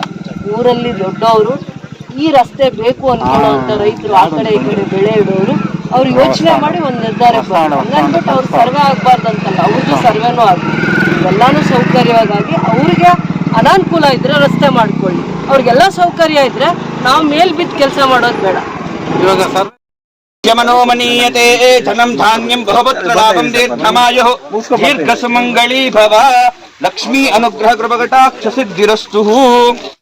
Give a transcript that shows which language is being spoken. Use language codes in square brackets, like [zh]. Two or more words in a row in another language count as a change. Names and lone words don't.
[kn] ಊರಲ್ಲಿ ದೊಡ್ಡವರು ಈ ರಸ್ತೆ ಬೇಕು ಅನ್ಕೊಳ್ಳೋಂಥ ರೈತರು, ಆ ಕಡೆ ಈ ಕಡೆ ಬೆಳೆ ಇಡೋರು, ಅವ್ರು ಯೋಚನೆ ಮಾಡಿ ಒಂದು ನಿರ್ಧಾರ ಹಂಗನ್ಬಿಟ್ಟು ಅವ್ರು ಸರ್ವೆ ಆಗ್ಬಾರ್ದಂತಲ್ಲ, ಅವ್ರದ್ದು ಸರ್ವೆನೂ ಆಗಿ ಎಲ್ಲಾನು ಸೌಕರ್ಯವಾಗಿ ಅವ್ರಿಗೆ ಅನಾನುಕೂಲ ಇದ್ರೆ ರಸ್ತೆ ಮಾಡ್ಕೊಳ್ಳಿ. ಅವ್ರಿಗೆಲ್ಲ ಸೌಕರ್ಯ ಇದ್ರೆ ನಾವು ಮೇಲ್ ಬಿದ್ದು ಕೆಲಸ ಮಾಡೋದು ಬೇಡ. [sa] नित्यमनोमनीयते धनं धान्यं बहुपुत्रलाभं दीर्घमायुः दीर्घसुमङ्गली भव लक्ष्मी अनुग्रह कृपकटाक्ष सिद्धिरस्तु।